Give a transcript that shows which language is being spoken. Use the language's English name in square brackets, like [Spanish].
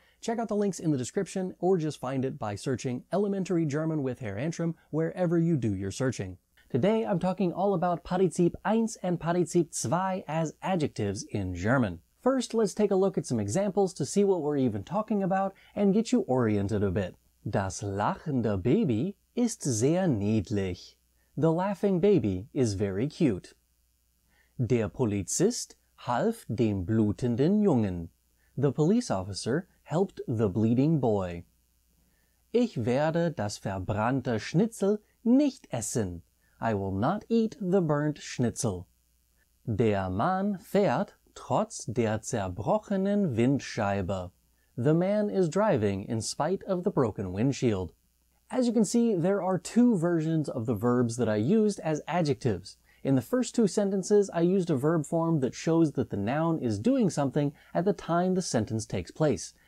[English] Check out the links in the description, or just find it by searching Elementary German with Herr Antrim wherever you do your searching. Today I'm talking all about Partizip 1 and Partizip 2 as adjectives in German. First, let's take a look at some examples to see what we're even talking about and get you oriented a bit. [German] Das lachende Baby ist sehr niedlich. [English] The laughing baby is very cute. [German] Der Polizist half dem blutenden Jungen. [English] The police officer helped the bleeding boy. [German] Ich werde das verbrannte Schnitzel nicht essen. [English] I will not eat the burnt Schnitzel. [German] Der Mann fährt trotz der zerbrochenen Windscheibe. [English] The man is driving in spite of the broken windshield. As you can see, there are two versions of the verbs that I used as adjectives. In the first two sentences, I used a verb form that shows that the noun is doing something at the time the sentence takes place.